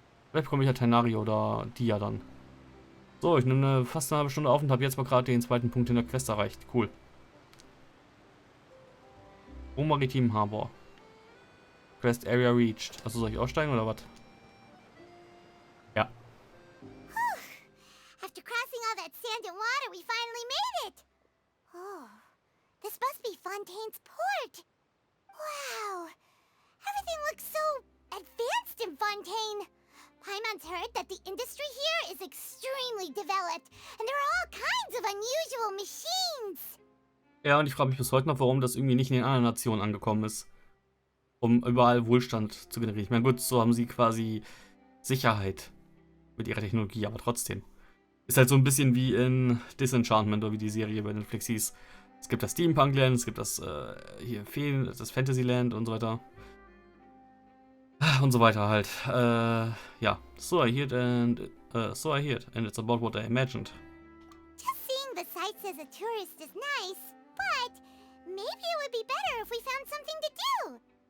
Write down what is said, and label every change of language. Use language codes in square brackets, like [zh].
[de] Vielleicht komme ich ja Tenario oder Dia dann. So, ich nehme fast eine halbe Stunde auf und habe jetzt mal gerade den zweiten Punkt in der Quest erreicht. Cool. [en] Oh, Maritim Harbor. Quest Area reached. [de] Also soll ich aussteigen oder was? Ja. [en] After crossing all that sand and water, we finally made it! Oh, this must be Fontaine's port! Wow! Everything looks so advanced in Fontaine! Paimon's heard that the industry here is extremely developed, and there are all kinds of unusual machines! [de] Ja, und ich frage mich bis heute noch, warum das irgendwie nicht in den anderen Nationen angekommen ist. Um überall Wohlstand zu generieren. Ich meine, gut, so haben sie quasi Sicherheit mit ihrer Technologie, aber trotzdem. Ist halt so ein bisschen wie in Disenchantment oder wie die Serie bei Netflix hieß. Es gibt das Steampunk-Land, es gibt das hier das Fantasyland und so weiter. Und so weiter halt. Ja. [en] So I heard and it's about what I imagined. Just seeing the sights as a tourist is nice, but maybe it would be better if we found something to do.